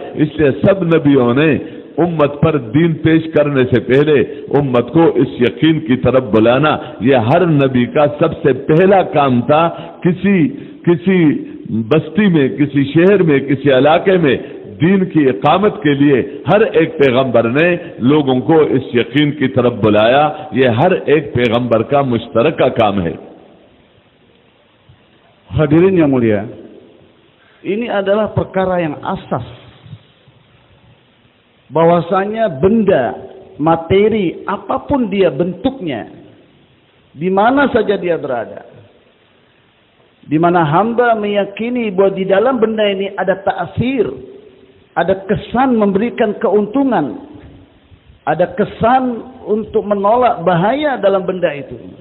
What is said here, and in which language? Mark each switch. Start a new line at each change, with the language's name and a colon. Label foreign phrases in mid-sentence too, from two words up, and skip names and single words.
Hindi: इसलिए सब नबियों ने उम्मत पर दीन पेश करने से पहले उम्मत को इस यकीन की तरफ बुलाना, यह हर नबी का सबसे पहला काम था। किसी बस्ती में, किसी शहर में, किसी इलाके में दीन की इकामत के लिए हर एक पैगंबर ने लोगों को इस यकीन की तरफ बुलाया। ये हर एक पैगंबर का मुश्तरका काम है।
Indonesian: Hadirin yang mulia, ini adalah perkara yang asas, bahwasanya benda, materi, apapun dia bentuknya, di mana saja dia berada, di mana hamba meyakini bahwa di dalam benda ini ada ta'asir, ada kesan memberikan keuntungan, ada kesan untuk menolak bahaya dalam benda itu,